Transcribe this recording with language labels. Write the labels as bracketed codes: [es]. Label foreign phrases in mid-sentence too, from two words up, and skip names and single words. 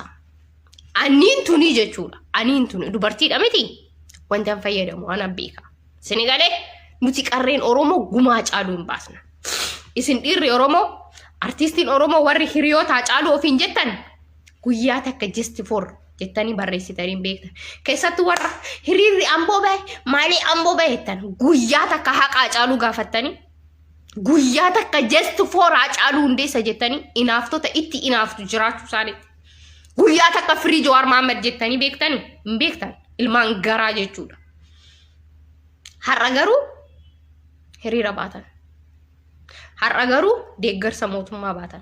[om] Aniin tuni jechuudha. Aniin tuni dubartiidha miti. Wanti an fayyadamu waan beeka. Senegalee nuti qarreen Oromoo gumaa Hacaaluu hin baasna. Isin dhiirri Oromoo, artistiin Oromoo warri hiriyoota Hacaaluu ofiin jettan guyyaa takka [en] just for [om] jettanii barreessitanii beektan. Keessattuu warra hiriirri Amboo bahe maalii Amboo bahe jettan guyyaa takka haqa Hacaaluu gaafattanii guyyaa takka [en] just for [om] Hacaaluu Hundeessaa jettanii inaaftota itti inaaftu jiraachuu isaaniitti. Guyyaa takka firii Jawaar Mohaammed jettanii beektanii hin beektan. Ilmaan garaa jechuudha. Har'a garuu hiriira baatan. Har'a garuu deeggarsa mootummaa baatan.